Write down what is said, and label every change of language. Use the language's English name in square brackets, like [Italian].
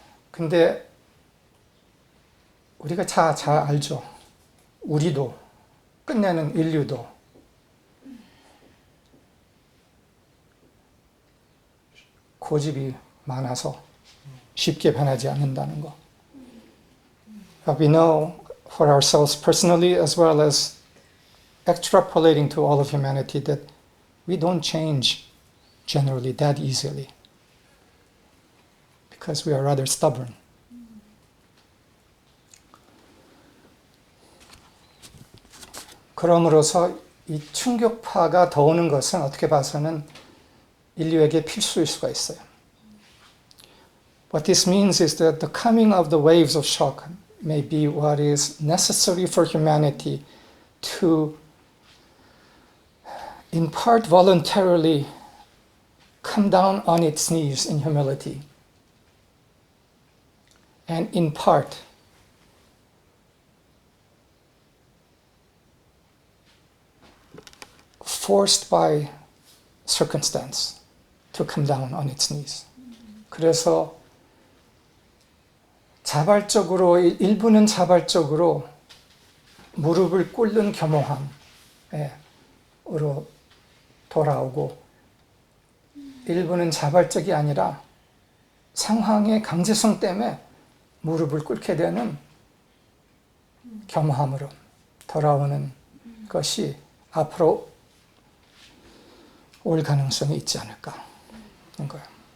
[Korean] 근데 우리가 잘 알죠. 우리도, 끝내는 인류도 고집이 많아서 쉽게 변하지 않는다는 거. [English] But we know for ourselves personally as well as extrapolating to all of humanity that we don't change generally that easily because we are rather stubborn. [Korean] 그러므로서 이 충격파가 더 오는 것은 어떻게 봐서는 인류에게 필수일 수가 있어요. [English] What this means is that the coming of the waves of shock may be what is necessary for humanity to, in part voluntarily, come down on its knees in humility, and in part, forced by circumstance to come down on its knees. [Korean] 그래서 자발적으로, 일부는 자발적으로 무릎을 꿇는 겸허함으로 돌아오고, 일부는 자발적이 아니라 상황의 강제성 때문에 무릎을 꿇게 되는 겸허함으로 돌아오는 것이 앞으로 올 가능성이 있지 않을까 하는 거예요.